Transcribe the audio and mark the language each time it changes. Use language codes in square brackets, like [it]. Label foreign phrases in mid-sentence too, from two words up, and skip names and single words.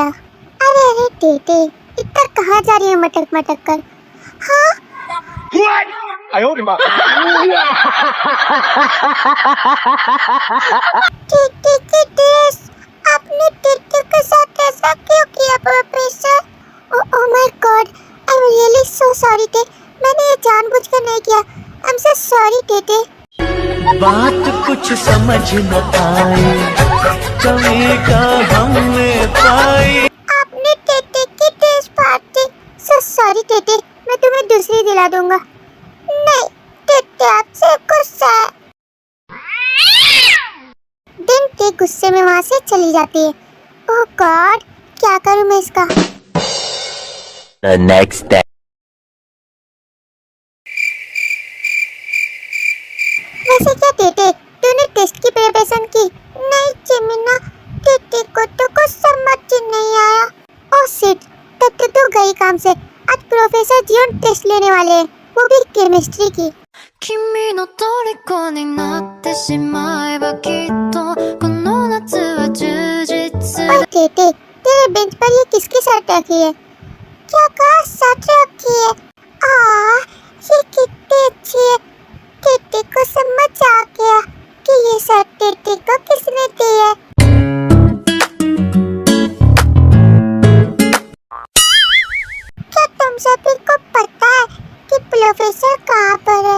[hi] अरे टेटे, इतना कहाँ जा रही है मटक मटक कर? हाँ टेटे की ड्रेस, आपने टेटे के साथ ऐसा क्यों किया प्रोफेसर? [en] Oh my god, I am really so sorry [hi] टे, मैंने ये जानबूझकर नहीं किया। [en] I am so sorry टेटे। [hi] बात कुछ समझ न आए, कमी का हमने पाई। आपने टेटे की ड्रेस फाड़ दी। [en] so sorry [hi] टेटे, मैं तुम्हें दूसरी दिला दूंगा। नहीं टेटे, आपसे गुस्सा है। दिन के गुस्से में वहाँ से चली जाती है। [en] oh god, [hi] क्या करूँ मैं इसका? [en] The next day. [hi] वैसे क्या टेटे, तूने टेस्ट की प्रिपरेशन की? नहीं चिमिना, टेटे को तो कुछ समझ ही नहीं आया। [en] oh shit, [hi] तब तो तू गई काम से। आज प्रोफेसर जियोन टेस्ट लेने वाले हैं, वो भी केमिस्ट्री की। [ja] 君の虜になってしまえばきっとこの夏は充実 [hi] ओए टेटे, तेरे बेंच पर ये किसकी शर्ट रखी है? क्या कहा, शर्ट रखी है? ये कितनी अच्छी है। टेटे को समझ आ गया कि ये शर्ट टेटे को किसने दी है। क्या तुम सभी को पता है कि प्रोफेसर कहाँ पर है?